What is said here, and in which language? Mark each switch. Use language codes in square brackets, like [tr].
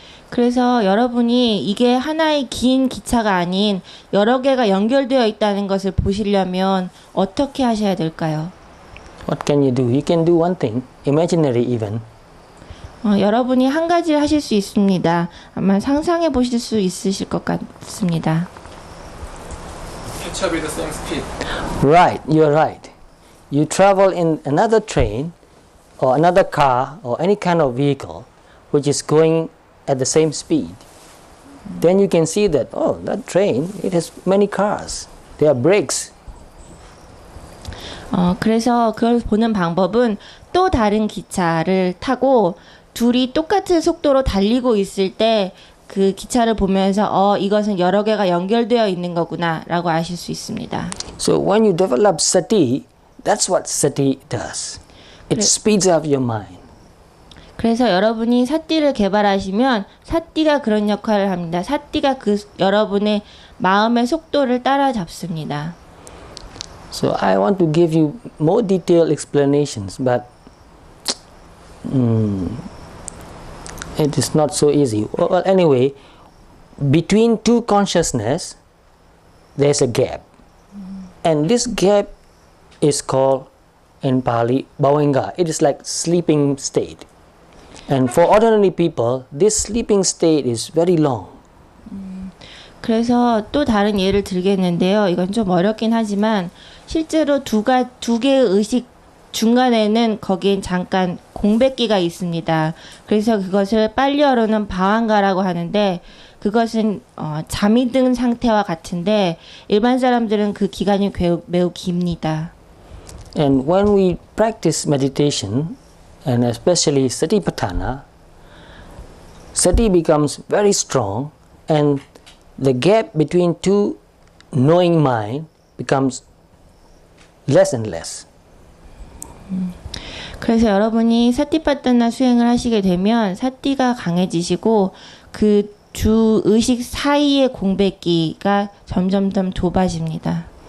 [ko] 그래서 여러분이 이게 하나의 긴 기차가 아닌 여러 개가 연결되어 있다는 것을 보시려면 어떻게 하셔야 될까요? [en] What can you do? You can do one thing, imaginary even. [ko] 여러분이 한 가지를 하실 수 있습니다. 아마 상상해 보실 수 있으실 것 같습니다. [en] Catch up with the same speed. Right, you're right. You travel in another train or another car or any kind of vehicle which is going at the same speed. Then you can see that, oh, that train, it has many cars. There are brakes. [ko] 그래서 그걸 보는 방법은 또 다른 기차를 타고 둘이 똑같은 속도로 달리고 있을 때 그 기차를 보면서 이것은 여러 개가 연결되어 있는 거구나라고 아실 수 있습니다. [en] So when you develop sati, that's what sati does. It speeds up your mind. [ko] 그래서 여러분이 사띠를 개발하시면 사띠가 그런 역할을 합니다. 사띠가 그 여러분의 마음의 속도를 따라잡습니다. [en] So I want to give you more detailed explanations, but it is not so easy. Well, anyway, between two consciousness, there's a gap. And this gap is called, in Pali, bhawenga. It is like sleeping state. And for ordinary people, this sleeping state is very long. [ko] 그래서 또 다른 예를 들겠는데요. 이건 좀 어렵긴 하지만 실제로 두 개의 의식 중간에는 거기엔 잠깐 공백기가 있습니다. 그래서 그것을 빨리어로는 바완가라고 하는데 그것은 잠이 든 상태와 같은데 일반 사람들은 그 기간이 매우 깁니다. [en] And when we practice meditation, and especially Satipatthana, sati becomes very strong and the gap between two knowing mind becomes less and less. [ko] 그래서 여러분이 사티파타나 수행을 하시게 되면 사티가 강해지시고 그 주 의식 사이의 공백기가 점점 더 좁아집니다.